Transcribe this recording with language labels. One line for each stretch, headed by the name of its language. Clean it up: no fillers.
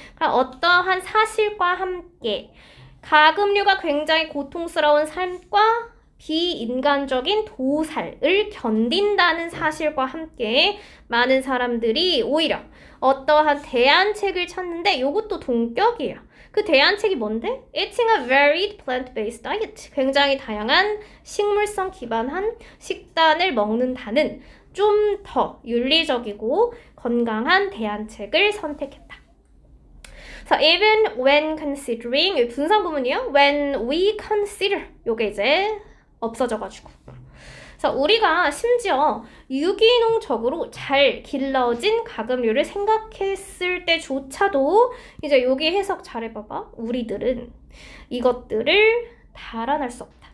Korean: 그럼 어떠한 사실과 함께 가금류가 굉장히 고통스러운 삶과 비인간적인 도살을 견딘다는 사실과 함께 많은 사람들이 오히려 어떠한 대안책을 찾는데 이것도 동격이에요. 그 대안책이 뭔데?
English: Eating a varied plant-based diet.
Korean: 굉장히 다양한 식물성 기반한 식단을 먹는다는 좀 더 윤리적이고 건강한 대안책을 선택했다.
English: So even when considering
Korean: 분사 부분이요.
English: When we consider
Korean: 요게 이제 없어져가지고. 그래서 우리가 심지어 유기농적으로 잘 길러진 가금류를 생각했을 때조차도 이제 여기 해석 잘 해봐봐. 우리들은 이것들을 달아날 수 없다.